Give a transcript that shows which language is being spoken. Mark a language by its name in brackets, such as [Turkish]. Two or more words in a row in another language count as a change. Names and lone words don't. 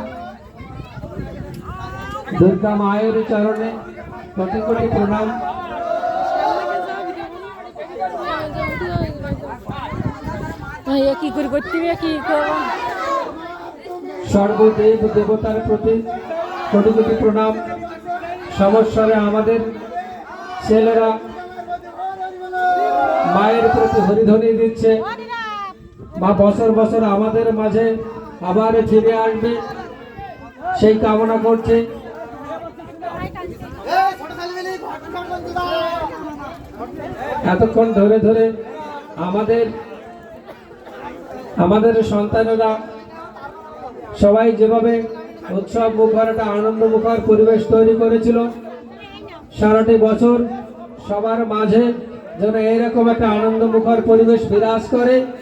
[Bangla] দুর্গা মায়ের চরণে কোটি কোটি প্রণাম। সর্বদেব দেবতার প্রতি কোটি কোটি প্রণাম। সমস্যারে আমাদের ছেলেরা মায়ের প্রতি হরিধ্বনি দিচ্ছে। মা বছর বছর আমাদের মাঝে আবার ফিরে আসবে সেই কামনা করছে। এতক্ষণ ধরে ধরে আমাদের সন্তানেরা সবাই যেভাবে উৎসব মুখর একটা আনন্দ মুখর পরিবেশ তৈরি করেছিল, সারাটি বছর সবার মাঝে যেন এইরকম একটা আনন্দ মুখর পরিবেশ বিরাজ করে।